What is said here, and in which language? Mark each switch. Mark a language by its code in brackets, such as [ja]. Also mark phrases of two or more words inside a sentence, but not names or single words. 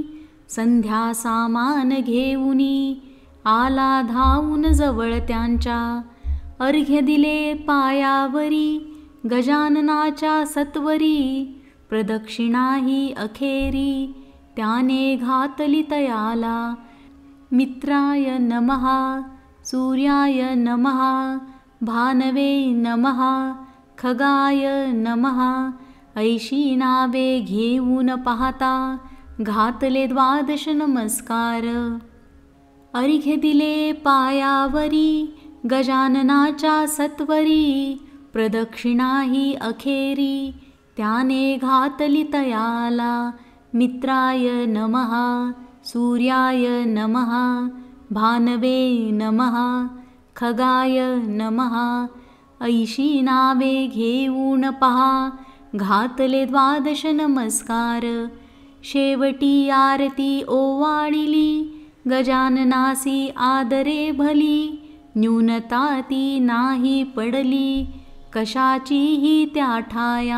[mr] संध्या सामान घेऊनी आला धावून जवळ त्यांच्या. अर्घ्य दिले पायावरी गजाननाच्या सत्वरी. प्रदक्षिणाही अखेरी त्याने घातली तयाला. [sa] मित्राय नमः सूर्याय नमः भानवे नमः खगाय नमः. [mr] ऐशी नावे घेऊन पाहता घातले 12 नमस्कार. अर्घ्य दिले पायावरी गजाननाच्या सत्वरी. प्रदक्षिणाही अखेरी त्याने घातली तयाला. [sa] मित्राय नमः सूर्याय नमः भानवे नमः खगाय नमः. [mr] ऐशी नावे घेऊन पहा घातले 12 नमस्कार. शेवटी आरती ओवाळिली गजाननासी आदरे भली. न्यूनता ती नाही पडली कशाचीही त्या ठाया.